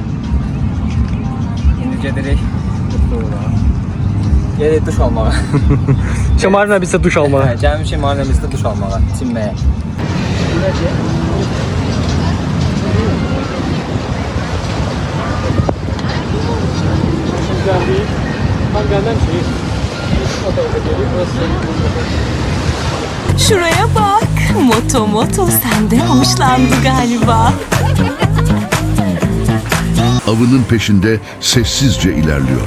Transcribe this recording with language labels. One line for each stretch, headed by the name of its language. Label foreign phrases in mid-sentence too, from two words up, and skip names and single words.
Azerbaijani: İndi gedirik. Gedirik duş almağa. Marina Beach-də duş almağa. Gəlmişik Marina Beach-də duş almağa, çinməyə. Tam gəlməm ki.
Turkish: Şuraya bak. Moto senden hoşlandı galiba. Avının peşinde sessizce ilerliyor.